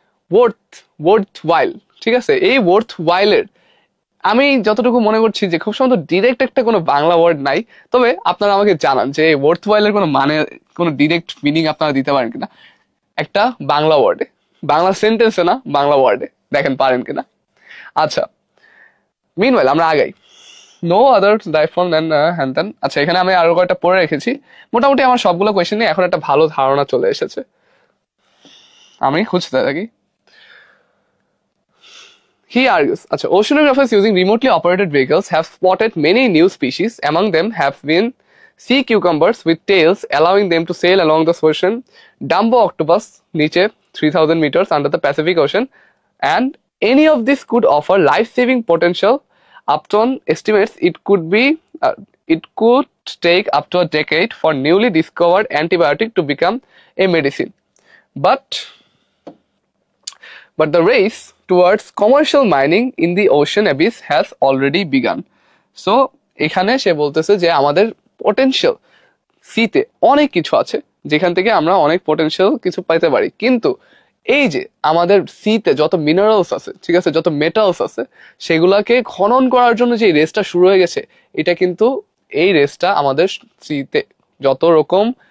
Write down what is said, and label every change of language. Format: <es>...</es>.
<bn>Worthwhile, ঠিক আছে, এই ওয়ার্থওয়াইলের আমি যতটুকু মনে করছি যে খুব সম্ভবত ডিরেক্ট একটা কোনো বাংলা ওয়ার্ড নাই, তবে আপনারা আমাকে জানান যে ওয়ার্থওয়াইলের কোনো মানে কোনো ডিরেক্ট মিনিং আপনারা দিতে পারেন কিনা একটা বাংলা ওয়ার্ডে, বাংলা সেন্টেন্সে না বাংলা ওয়ার্ডে, দেখেন পারেন কিনা। আচ্ছা মিনওয়াইল আমরা আগাই।</bn> <en>No other life form than হ্যান।</en> <bn>আচ্ছা এখানে আমি আরো কয়েকটা পড়ে রেখেছি, মোটামুটি আমার সবগুলো কোয়েশ্চেন নিয়ে এখন একটা ভালো ধারণা চলে এসেছে, আমি খুঁজতে থাকি।</bn> <en>He argues, oceanographers using remotely operated vehicles have spotted many new species. Among them have been sea cucumbers with tails, allowing them to sail along the ocean, Dumbo octopus, niche 3000 meters under the Pacific Ocean, and any of this could offer life-saving potential. Upton estimates it could take up to a decade for newly discovered antibiotic to become a medicine. But the race towards commercial mining in the ocean abyss has already begun.</en> <bn>So এখানে সে বলতেছে যে আমাদের potential সিতে অনেক কিছু আছে যেখান থেকে আমরা অনেক পোটেনশিয়াল কিছু পাইতে পারি, কিন্তু এই যে আমাদের সিতে যত মিনারেলস আছে, ঠিক আছে, যত মেটালস আছে সেগুলাকে খনন করার জন্য যে রেসটা শুরু হয়ে গেছে, এটা কিন্তু এই রেসটা আমাদের সিতে যত রকম</bn>